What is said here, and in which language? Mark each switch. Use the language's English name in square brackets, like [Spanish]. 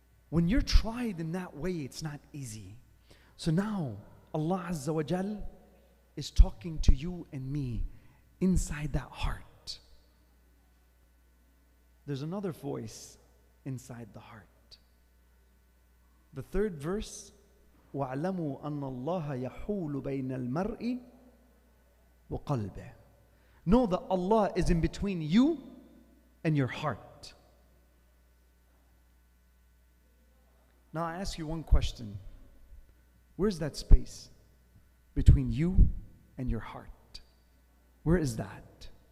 [English] When you're tried in that way, it's not easy. So now, Allah Azza wa Jal is talking to you and me inside that heart. There's another voice inside the heart. The third verse, [Arabic] وَاعْلَمُوا أَنَّ اللَّهَ يَحُولُ بَيْنَ الْمَرْءِ وَقَلْبِهِ. [English] Know that Allah is in between you and your heart. Now I ask you one question. Where's that space between you and your heart? Where is that?